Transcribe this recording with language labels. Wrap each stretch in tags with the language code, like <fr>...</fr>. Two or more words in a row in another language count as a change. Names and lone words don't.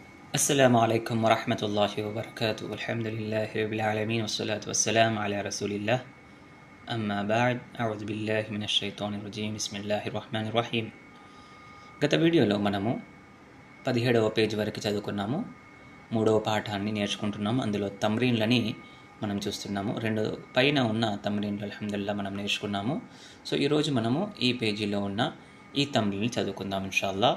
<ar>السلام عليكم ورحمة الله وبركاته الحمد لله رب العالمين والصلاة والسلام على رسول الله أما بعد أعوذ بالله من الشيطان الرجيم بسم الله الرحمن الرحيم</ar> <te>గత వీడియోలో మనము 17వ పేజ్ వరకు చదువుకున్నాము. మూడవ పాఠాన్ని నేర్చుకుంటున్నాము. అందులో తమ్రీన్లని మనం చూస్తున్నాము. రెండు పైన ఉన్న తమ్రీన్లు అల్హమ్దులిల్లాహ్ మనం నేర్చుకున్నాము. సో ఈరోజు మనము ఈ పేజీలో ఉన్న ఈ తమ్రీన్ని చదువుకుందాం ఇన్షాల్లా.</te>